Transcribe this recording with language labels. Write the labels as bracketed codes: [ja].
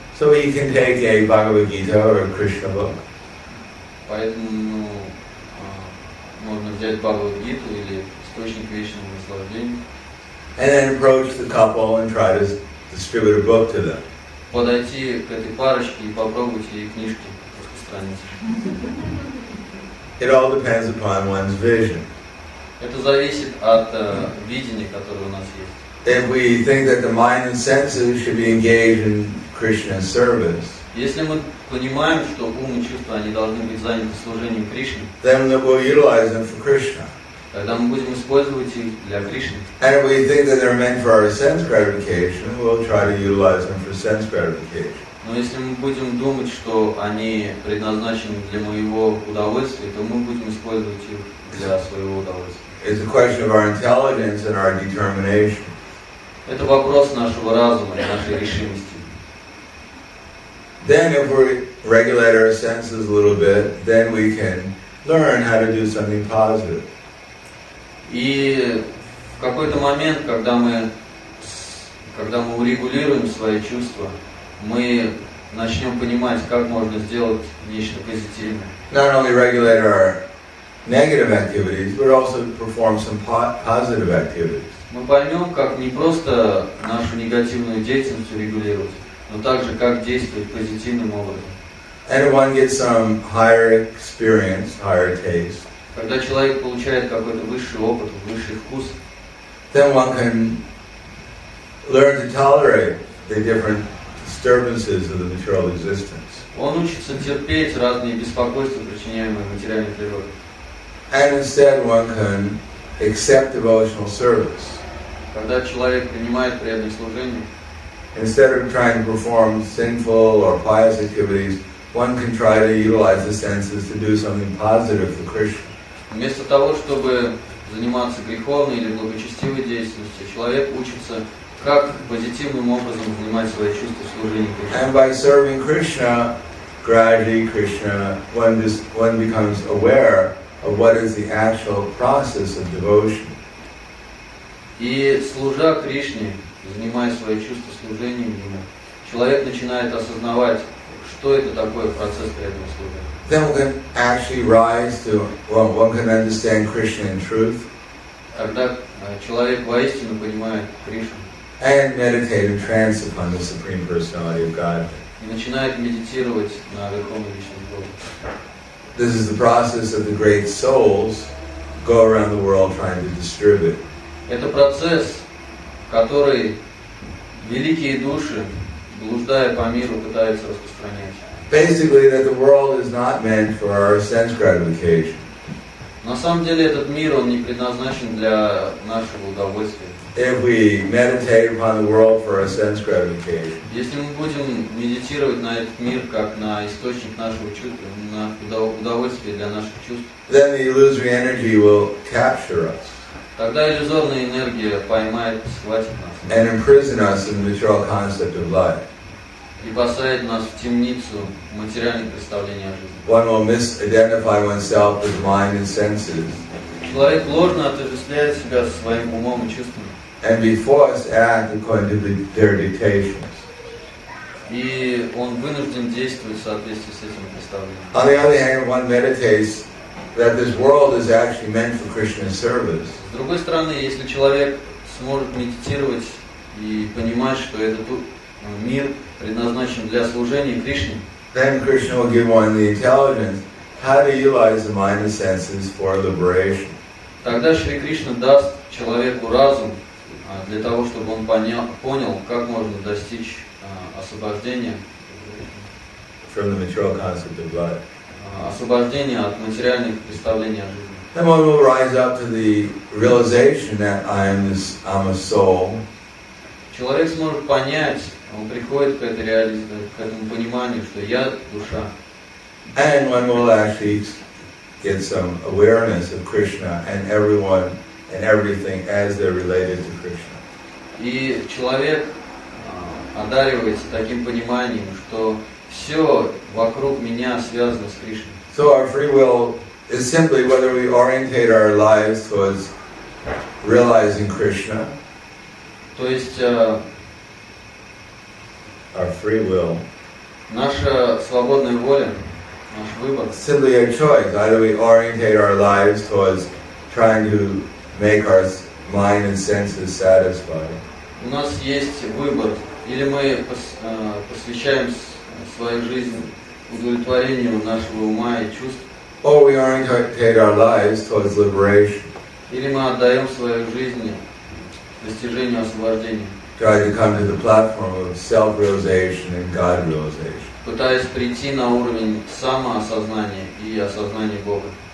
[en] So he can take a Bhagavad Gita or a Krishna book, [ru] Поэтому можно взять Бхагавад-гиту или источник вечного наслаждения, [en] and then approach the couple and try to distribute a book to them. [ru] подойти к этой парочке и попробовать ей книжки распространить. [en] It all depends upon one's vision. [ru] Это зависит от видения, которое у нас есть. [en] If we think that the mind and senses should be engaged in Krishna's service, [ru] Если мы понимаем, что ум и чувства, они должны быть заняты служением Кришне, [en] then we'll utilize them for Krishna. [ru] тогда мы будем использовать их для Кришны. [en] And if we think that they're meant for our sense gratification, we'll try to utilize them for sense gratification. [ru] Но если мы будем думать, что они предназначены для моего удовольствия, то мы будем использовать их для своего удовольствия. [en] It's a question of our intelligence and our determination. [ru] Это вопрос нашего разума и нашей решимости. [en] Then if we regulate our senses a little bit, then we can learn how to do something positive. [ru] И в какой-то момент, когда мы урегулируем свои чувства, мы начнем понимать, как можно сделать нечто позитивное. [en] Not only regulate our negative activities, but also perform some positive activities. [ru] Мы поймем, как не просто нашу негативную деятельность урегулировать, но также как действовать позитивным образом. [en] And if one gets some higher experience, higher taste, [ru] Когда человек получает какой-то высший опыт, высший вкус, [en] then one can learn to tolerate the different disturbances of the material existence. [ru] он учится терпеть разные беспокойства, причиняемые материальной природой. [en] And instead one can accept devotional service. [ru] Когда человек принимает преданное служение, [en] Instead of trying to perform sinful or pious activities, one can try to utilize the senses to do something positive for Krishna. [ru] вместо того, чтобы заниматься греховной или благочестивой деятельностью, человек учится, как позитивным образом занимать свои чувства в служении Кришне. [en] And by serving Krishna, gradually one becomes aware of what is the actual process of devotion. [ru] И служа Кришне, занимая свои чувства служением Ему, человек начинает осознавать, что это такое процесс преданного служения. [en] Then one can actually rise to, one can understand Krishna in truth, [ru] Когда человек воистину понимает Кришну [en] and meditate in trance upon the Supreme Personality of Godhead. [ru] и начинает медитировать на Верховном Вечном Боге. [en] This is the process of the great souls go around the world trying to distribute. [ru] Это процесс, который великие души, блуждая по миру, пытаются распространять. [en] Basically, that the world is not meant for our sense gratification. [ru] На самом деле этот мир, он не предназначен для нашего удовольствия. [en] If we meditate upon the world for our sense gratification, [ru] Если мы будем медитировать на этот мир как на источник нашего чувства, на удовольствие для наших чувств, [en] then the illusory energy will capture us [ru] тогда иллюзорная энергия поймает, схватит нас [en] and imprison us in the material concept of life. [ru] и посадит нас в темницу материальных представлений о жизни. [en] One will misidentify oneself with mind and senses [ru] Человек ложно отождествляет себя со своим умом и чувствами. [en] and be forced to act according to their dictations. [ru] И он вынужден действовать в соответствии с этим представлением. [en] On the other hand, one meditates that this world is actually meant for Krishna's service, [ru] С другой стороны, если человек сможет медитировать и понимать, что этот мир предназначен для служения Кришне, [en] then Krishna will give one the intelligence how to utilize the mind and senses for liberation. [ru] тогда Шри Кришна даст человеку разум для того, чтобы он понял, как можно достичь освобождения, [en] From the material concept of life. [ru] Освобождения от материальных представлений о жизни. [en] Then one will rise up to the realization that I'm a soul, [ru] Человек сможет понять, он приходит к этому пониманию, что я душа. [en] and one will actually get some awareness of Krishna and everyone and everything as they're related to Krishna. [ru] И человек одаривается таким пониманием, что все вокруг меня связано с Кришной. [en] So our free will is simply whether we orientate our lives towards realizing Krishna. [ru] То есть [en] Our free will. [ru] наша свободная воля, наш выбор, [en] Simply a choice. Either we orientate our lives towards trying to make our mind and senses satisfied, [ru] у нас есть выбор, или мы посвящаем свою жизнь удовлетворению нашего ума и чувств, [en] or we orientate our lives towards liberation, [ru] или мы отдаем свою жизнь достижению освобождения, [en] try to come to the platform of self-realization and God-realization. [ru] пытаясь прийти на уровень самоосознания и осознания Бога.